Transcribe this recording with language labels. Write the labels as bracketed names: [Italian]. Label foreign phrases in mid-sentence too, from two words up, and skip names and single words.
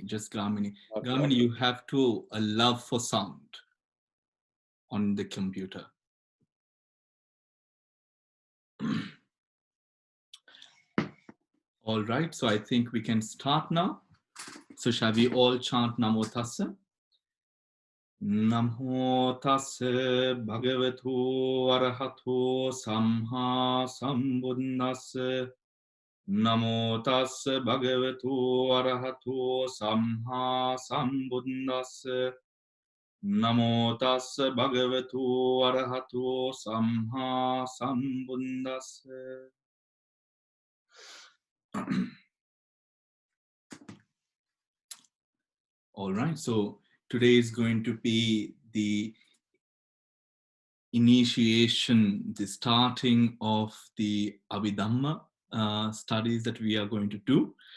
[English] Okay, Gamini, okay. you have to allow for sound on the computer. All right, so I think we can start now. So shall we all chant Namo Tassa? [Pali] Namo Tassa Bhagavato Arahato Samma Sambuddhassa. Namo Tassa Bhagavato Arahato Samma Sambuddhassa. Namo Tassa Bhagavato Arahato Samma Sambuddhassa. [English] All right, so today is going to be the initiation, the starting of the Abhidhamma studies that we are going to do.